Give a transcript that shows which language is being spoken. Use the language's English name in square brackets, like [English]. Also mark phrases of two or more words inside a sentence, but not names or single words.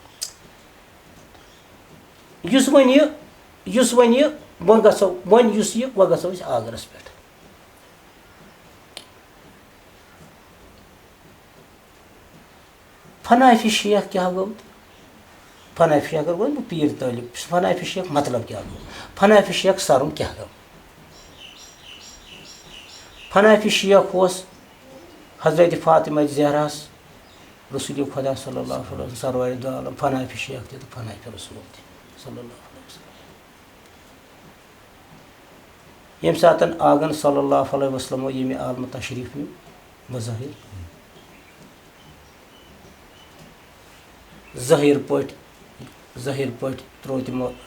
[Kashmiri] یُس وۄنۍ یہِ وۄنۍ گژھو وۄنۍ یُس یہِ وۄنۍ گژھو أسۍ آگرس پٮ۪ٹھ فنافِ شیخ کیٛاہ گوٚو فنافِ شیخ اگر گوٚو بہٕ پیٖر طٲلب فنافِ شیخ مطلب کیٛاہ گوٚو فنافِ شیخ سرُن کیٛاہ گوٚو فنافِ شیخ اوس حضرت فاطمہ زہراہس رسول خدا [Arabic] صلی اللہ علیہ وسلم [Kashmiri] سروارِ دو عالم فنافِ شیخ تہِ تہٕ فنافِ رسول تہِ [Arabic] صلی اللہ علیہ وسلم [Kashmiri] ییٚمہِ ساتہٕ آنگن [Arabic] صلی اللہ علیہ وسلمو [Kashmiri] ییٚمہِ عالمہٕ تشریٖف نیوٗ بظٲہِر ظٲہِر پٲٹھۍ ترٛوو تِمو